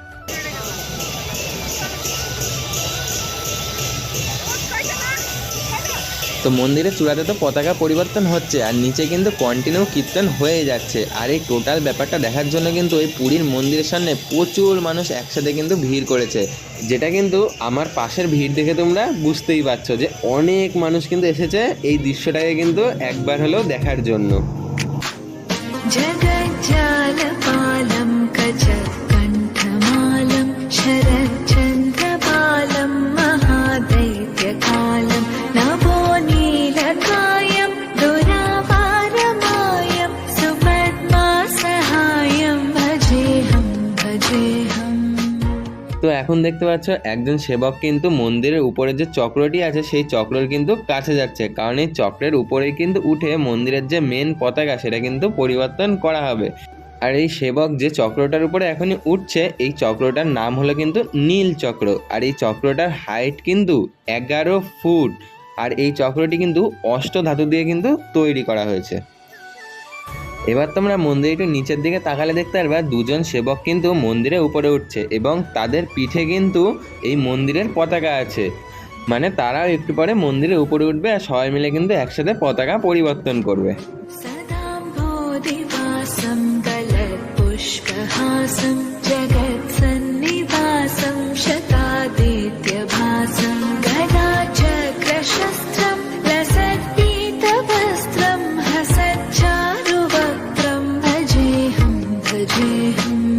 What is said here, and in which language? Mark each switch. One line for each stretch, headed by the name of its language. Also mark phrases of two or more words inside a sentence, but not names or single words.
Bangla: তো মন্দিরের চূড়াতে তো পতাকা পরিবর্তন হচ্ছে, আর নিচে কিন্তু কন্টিনিউ কীর্তন হয়ে যাচ্ছে। আর এই টোটাল ব্যাপারটা দেখার জন্য কিন্তু এই পুরীর মন্দিরের সামনে প্রচুর মানুষ একসাথে কিন্তু ভিড় করেছে, যেটা কিন্তু আমার পাশের ভিড় দেখে তোমরা বুঝতেই পারছো যে অনেক মানুষ কিন্তু এসেছে এই দৃশ্যটাকে কিন্তু একবার হলেও দেখার জন্য।
Sanskrit: जगज्जालपालं कचकण्ठमालं शरच्चन्द्रपालं महादैत्यकालं नभोनीलकायं दुरावारमायं सुपद्मासहायं भजेऽहं भजेऽहं।
Bangla: তো এখন দেখতে পাচ্ছ একজন সেবক কিন্তু মন্দিরের উপরে যে চক্রটি আছে সেই চক্রের কিন্তু কাছে যাচ্ছে, কারণ এই চক্রের উপরে কিন্তু উঠে মন্দিরের যে মেন পতাকা সেটা কিন্তু পরিবর্তন করা হবে। আর এই সেবক যে চক্রটার উপরে এখনই উঠছে এই চক্রটার নাম হলো কিন্তু নীল চক্র। আর এই চক্রটার হাইট কিন্তু 11 ফুট। আর এই চক্রটি কিন্তু অষ্টধাতু দিয়ে কিন্তু তৈরি করা হয়েছে। এবার তোমরা মন্দিরে একটু নিচের দিকে তাকালে দেখতে পারবা দুজন সেবক কিন্তু মন্দিরের উপরে উঠছে এবং তাদের পিঠে কিন্তু এই মন্দিরের পতাকা আছে, মানে তারাও একটু পরে মন্দিরের উপরে উঠবে আর সবাই মিলে কিন্তু একসাথে পতাকা পরিবর্তন করবে।
Sanskrit: सदाम्भोधिवासं गलत्पुष्पहासं जगत्सन्निवासं शतादित्यभासं गदाचक्रशस्त्रं लसत्पीतवस्त्रं हसच्चारुवक्त्रं भजेऽहं भजेऽहम्।